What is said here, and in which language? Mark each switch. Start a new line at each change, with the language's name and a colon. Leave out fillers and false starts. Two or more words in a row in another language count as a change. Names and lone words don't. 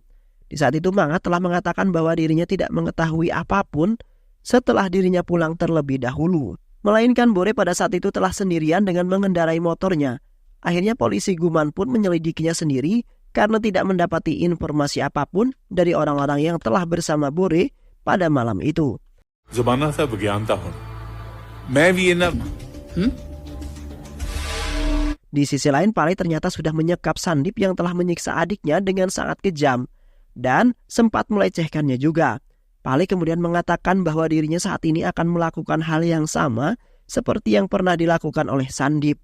Indonesian: Di saat itu Mangat telah mengatakan bahwa dirinya tidak mengetahui apapun setelah dirinya pulang terlebih dahulu. Melainkan Bore pada saat itu telah sendirian dengan mengendarai motornya. Akhirnya polisi Guman pun menyelidikinya sendiri karena tidak mendapati informasi apapun dari orang-orang yang telah bersama Bore pada malam itu.
Hindi: ज़माना था विज्ञान था हुन मैं भी ना
Indonesian: Di sisi lain Pale ternyata sudah menyekap Sandip yang telah menyiksa adiknya dengan sangat kejam dan sempat melecehkannya juga. Pale kemudian mengatakan bahwa dirinya saat ini akan melakukan hal yang sama seperti yang pernah dilakukan oleh Sandip.